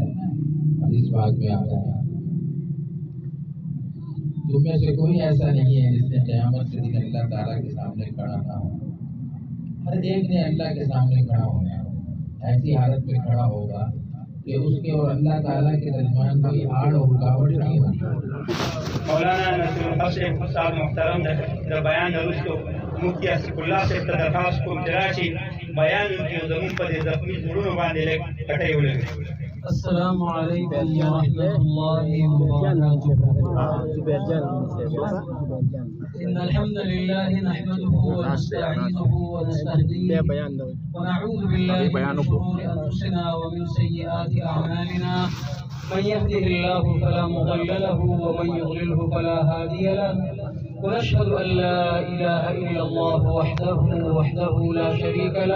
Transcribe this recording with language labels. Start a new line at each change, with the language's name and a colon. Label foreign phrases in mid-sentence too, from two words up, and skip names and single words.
Urdu: حدیث پاک میں آتا ہے تم میں سے کوئی ایسا نہیں ہے جس نے قیامت کے دن اللہ تعالیٰ کے سامنے کھڑا نہ ہو. ہر ایک نے اللہ کے سامنے کھڑا ہونا ہے. ایسی حالت میں کھڑا ہوگا کہ اس کے اور اللہ تعالیٰ کے درمیان کوئی آڑ و رکاوٹ نہیں ہوگی.
Pashto: مولانا نصیر الحق صاحب استاد محترم د بیان وروسته مفتی اسف الله صاحب ته درخواست کوم چې راشي بیان وکړي او زموږ په دې زخمي زړونو باندې لږ کټۍ ولګوي.
Arabic: السلام علیکم ورحمۃ اللہ وبرکاتہ. ان الحمد لله نحمده ونستعينه ونستهديه ونعوذ بالله من شرور انفسنا ومن سيئات اعمالنا. من يهده الله فلا مضل له ومن يضلله فلا هادي له. ونشهد أن لا إله إلا الله وحده لا شريك له.